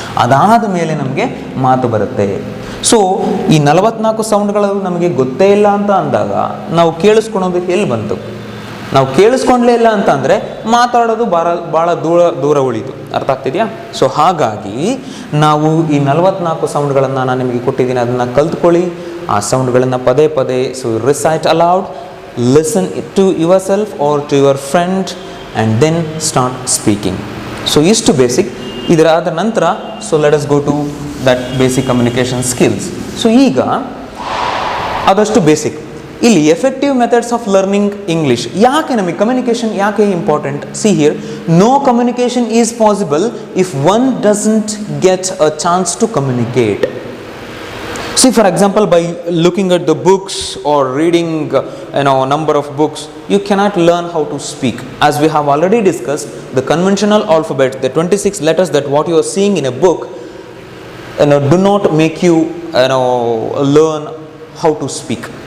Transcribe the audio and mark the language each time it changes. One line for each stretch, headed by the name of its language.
Kannada: ಅದಾದ ಮೇಲೆ ನಮಗೆ ಮಾತು ಬರುತ್ತೆ. ಸೊ ಈ 44 ಸೌಂಡ್ಗಳು ನಮಗೆ ಗೊತ್ತೇ ಇಲ್ಲ ಅಂತ ಅಂದಾಗ ನಾವು ಕೇಳಿಸ್ಕೊಳೋದಕ್ಕೆ ಎಲ್ಲಿ ಬಂತು? ನಾವು ಕೇಳಿಸ್ಕೊಂಡ್ಲೇ ಇಲ್ಲ ಅಂತ ಅಂದರೆ ಮಾತಾಡೋದು ಭಾಳ ದೂರ ಉಳಿತು. ಅರ್ಥ ಆಗ್ತಿದೆಯಾ? ಸೊ ಹಾಗಾಗಿ ನಾವು ಈ 44 ಸೌಂಡ್ಗಳನ್ನು ನಾನು ನಿಮಗೆ ಕೊಟ್ಟಿದ್ದೀನಿ, ಅದನ್ನು ಕಲ್ತ್ಕೊಳ್ಳಿ. ಆ ಸೌಂಡ್ಗಳನ್ನು ಪದೇ ಪದೇ
English: So recite aloud, listen to yourself or to your friend and then start speaking. So istu basic.
Kannada: ಇದರಾದ ನಂತರ
English: so let us go to that basic communication skills. So
Kannada: ಈಗ ಅದಷ್ಟು
English: Basic. ಇಲ್ಲಿ effective methods of learning English.
Kannada: ಯಾಕೆ ನಮಗೆ communication ಯಾಕೆ important?
English: See here, no communication is possible if one doesn't get a chance to communicate. See, for example, by looking at the books or reading, number of books, you cannot learn how to speak. As we have already discussed, the conventional alphabet, the 26 letters that what you are seeing in a book, do not make you, learn how to speak.